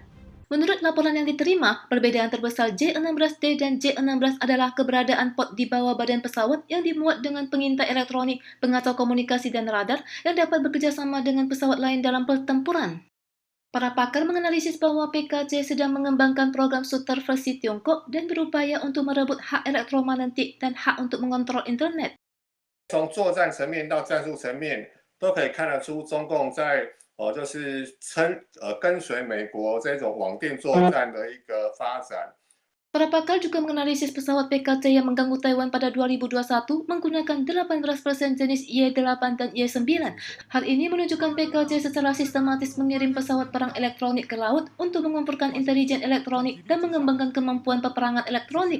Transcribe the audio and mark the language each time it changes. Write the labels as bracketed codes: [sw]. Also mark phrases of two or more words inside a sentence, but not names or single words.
[id] Menurut laporan yang diterima, perbedaan terbesar J-16D dan J-16 adalah keberadaan pod di bawah badan pesawat yang dimuat dengan pengintai elektronik, pengacau komunikasi dan radar yang dapat bekerja sama dengan pesawat lain dalam pertempuran. Para pakar menganalisis bahwa PKC sedang mengembangkan program shooter versi Tiongkok dan berupaya untuk merebut hak elektromagnetik dan hak untuk mengontrol internet. [zh] 从作战层面到战术层面，都可以看得出中共在就是跟随美国这种网电作战的一个发展。 [id] Para pakar juga menganalisis pesawat PKC yang mengganggu Taiwan pada 2021 menggunakan 18% jenis Y-8 dan Y-9. Hal ini menunjukkan PKC secara sistematis mengirim pesawat perang elektronik ke laut untuk mengumpulkan intelijen elektronik dan mengembangkan kemampuan peperangan elektronik.